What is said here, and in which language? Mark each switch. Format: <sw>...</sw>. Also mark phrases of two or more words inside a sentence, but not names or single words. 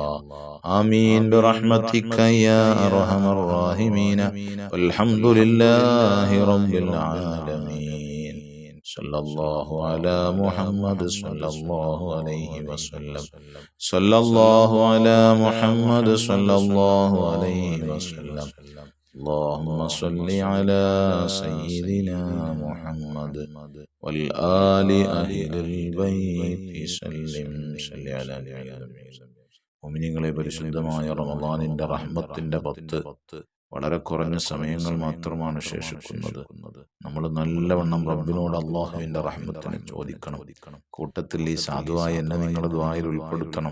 <ar>آمين برحمتك يا أرحم الراحمين. والحمد لله رب العالمين. صلى الله على محمد صلى الله عليه وسلم. صلى الله على محمد صلى الله عليه وسلم. اللهم صل على سيدنا محمد والآل أهل البيت سلم صل على</ar> <ml>മുഅ്മിനീങ്ങളെ, പരിശുദ്ധമായ റമദാനിന്റെ റഹ്മത്തിന്റെ 10 വളരെ കുറഞ്ഞ സമയങ്ങൾ മാത്രമാണ് ശേഷിക്കുന്നത്. നമ്മൾ നല്ലവണ്ണം റബ്ബിനോട് അല്ലാഹുവിന്റെ റഹ്മത്തിനെ ചോദിക്കണം. കൂട്ടത്തിൽ ഈ സാധുവായ എന്നെ നിങ്ങൾ ദുആയിൽ ഉൾപ്പെടുത്തണം.</ml>